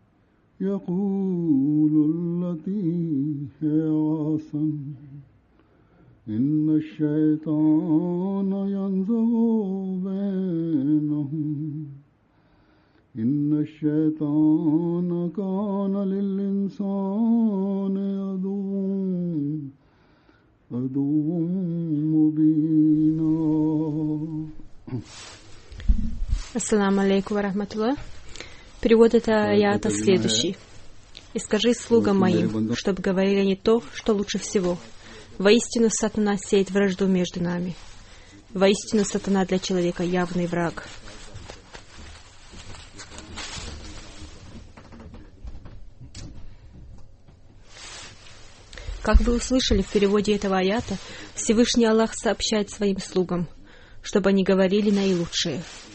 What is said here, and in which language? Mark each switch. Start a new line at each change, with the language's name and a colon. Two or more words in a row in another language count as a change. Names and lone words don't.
Arabic: يقولوا التي هي أحسن إن الشيطان ينزغ بينهم إن الشيطان كان للإنسان عدوا مبينا. السلام عليكم ورحمة الله.
Russian: Перевод этого аята следующий. «И скажи слугам моим, чтобы говорили они то, что лучше всего. Воистину сатана сеет вражду между нами. Воистину сатана для человека явный враг». Как вы услышали в переводе этого аята, Всевышний Аллах сообщает своим слугам, чтобы они говорили наилучшее.